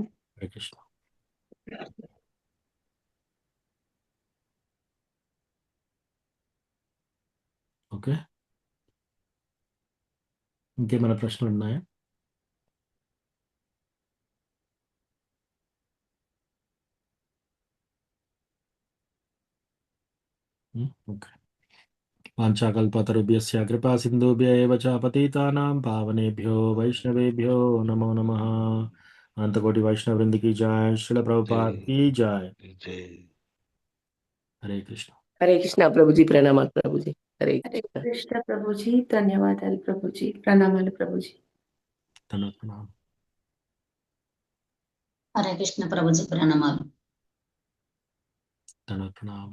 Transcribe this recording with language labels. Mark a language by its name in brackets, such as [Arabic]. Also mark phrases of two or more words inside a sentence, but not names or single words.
[Telugu] హరే కృష్ణ. ఓకే, ఇంకేమైనా ప్రశ్నలు ఉన్నాయా? ఓకే. [Sanskrit] వాంఛాకల్పతరుభ్యశ్చ కృపా సింధుభ్య ఏవ చ పతితానాం పావనేభ్యో వైష్ణవేభ్యో నమో నమః. అనంతకోటి వైష్ణవ వృంద [Hindi] की जय, श्रील प्रभुपाद की जय. हरे कृष्ण. [Telugu] హరే కృష్ణ ప్రభుజీ, ప్రణామాలు ప్రభుజీ. హరే హరే కృష్ణ. కృష్ణ ప్రభుజీ. ధన్యవాదాలు ప్రభుజీ. ప్రణామాలు ప్రభుజీ. ధన్యవాదాలు. హరే కృష్ణ ప్రభుజీ ప్రణామాలు. ధన్యవాదాలు.